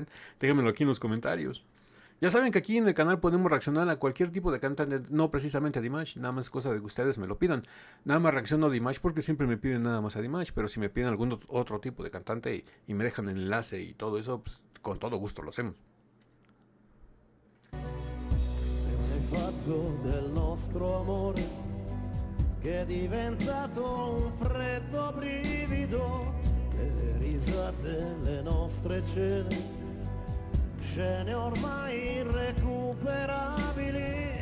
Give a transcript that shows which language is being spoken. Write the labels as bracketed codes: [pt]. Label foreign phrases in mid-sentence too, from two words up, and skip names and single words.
[es] Déjenmelo aquí en los comentarios. Ya saben que aquí en el canal podemos reaccionar a cualquier tipo de cantante, no precisamente a Dimash, nada más cosa de que ustedes me lo pidan. Nada más reacciono a Dimash porque siempre me piden nada más a Dimash, pero si me piden algún otro tipo de cantante y me dejan el enlace y todo eso, pues con todo gusto lo hacemos. [it] Fatto del nostro amore che è diventato un freddo brivido, le risate, le nostre cene, scene ormai irrecuperabili.